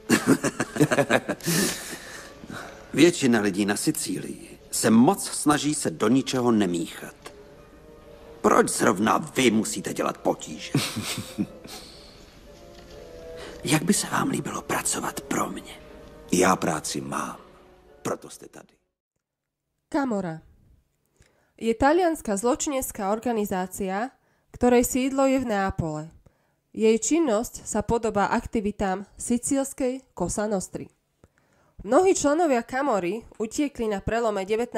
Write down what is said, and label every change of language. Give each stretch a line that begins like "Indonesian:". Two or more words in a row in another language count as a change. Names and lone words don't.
Czech: Většina lidí na Sicílii se moc snaží se do ničeho nemíchat. Proč zrovna vy musíte dělat potíže? Jak by se vám líbilo pracovat pro mě? Já práci mám, proto jste tady.
Slovak: Camorra je talianská zločinecká organizácia, ktorej sídlo je v Neapole. Jej činnosť sa podobá aktivitám sicílskej Cosa Nostry. Mnohí členovia Camorry utiekli na prelome 19.